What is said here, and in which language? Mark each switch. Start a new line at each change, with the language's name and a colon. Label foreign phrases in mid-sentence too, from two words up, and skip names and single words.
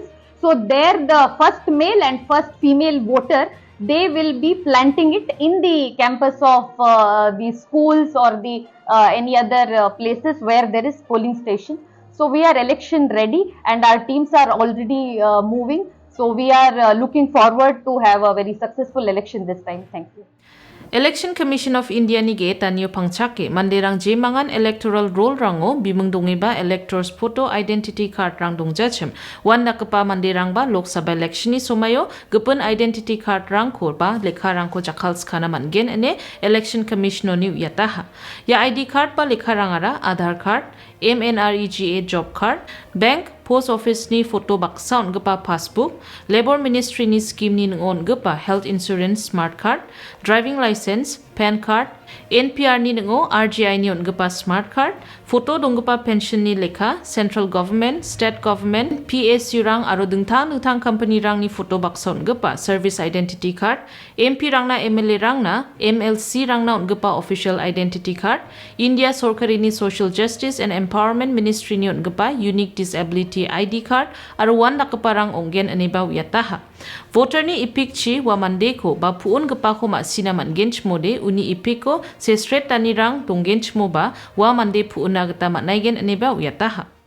English: So there the first male and first female voter, they will be planting it in the campus of the schools or the any other places where there is polling station. So we are election ready and our teams are already moving. So we are looking forward to have a very successful election this time. Thank you.
Garo: Election Commission of India ni ge tanyo pangchake manderang je mangan
English: electoral roll
Garo: rango bimung dongiba
English: electors photo identity card
Garo: rang dongjachem wan nakapa manderang ba Lok Sabha election ni somayo gepun
English: identity card
Garo: rang korba lekha rang ko jakhals khana mangen ene election commission ni yataha ya
English: ID card
Garo: ba lekha rangara
English: Aadhaar card MNREGA job card bank post office
Garo: ni photo baksa ongpa passbook
English: labor ministry
Garo: ni scheme ni ongpa
English: health insurance smart card driving license PAN card
Garo: NPR ni ngo RGI ni ongpa
English: smart card photo
Garo: dongpa pension ni lekha
English: central government state government PSU
Garo: rang aro dengtang company rang ni photo baksa ongpa
English: service identity card MP
Garo: rang na MLA rang na MLC rang na ongpa
English: official identity card
Garo: India Sorkari ni
English: social justice and empowerment ministry
Garo: ni ongpa
English: unique disability ID card
Garo: aro wan nakaparang onggen aniba yataha voter ni ipik chi wa mandeko ba puun gapa ko ma sinaman gench mode uni ipiko se straight tanirang tonggench mo ba wa mande puun nagata manaigen aniba yataha